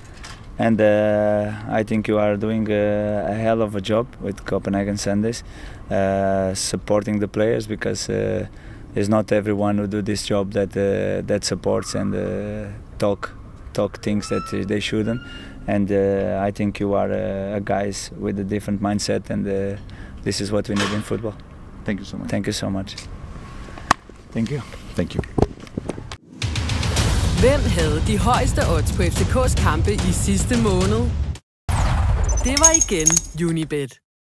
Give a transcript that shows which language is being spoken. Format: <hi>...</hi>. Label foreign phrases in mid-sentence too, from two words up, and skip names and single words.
<en>And I think you are doing a hell of a job with Copenhagen Sundays, supporting the players, because it's not everyone who do this job that supports and talk things that they shouldn't. And I think you are guys with a different mindset, and this is what we need in football. Thank you so much. Thank you so much. Thank you. Thank you.</en> <da>Hvem havde de højeste odds på FCK's kampe i sidste måned? Det var igen Unibet.</da>